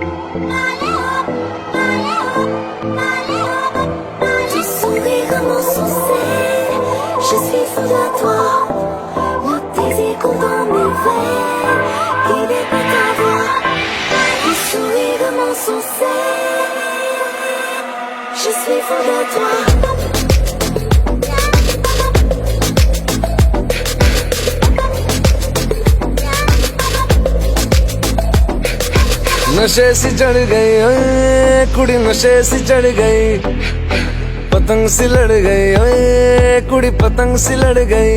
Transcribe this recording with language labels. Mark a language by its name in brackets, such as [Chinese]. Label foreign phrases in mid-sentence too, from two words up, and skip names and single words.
[French] Ton sourire m'insensait, je suis folle à toi. Le désir coule dans mes veines, guidé par ta voix. Ton sourire m'insensait, je suis folle à toi. [Punjabi] ਨਸ਼ੇ ਸੀ ਚੜ੍ਹ ਗਈ ਓਏ ਕੁੜੀ, ਨਸ਼ੇ ਸੀ ਚੜ੍ਹ ਗਈ, ਪਤੰਗ ਸੀ ਲੜ ਗਈ ਓਏ ਕੁੜੀ, ਪਤੰਗ ਸੀ ਲੜ ਗਈ।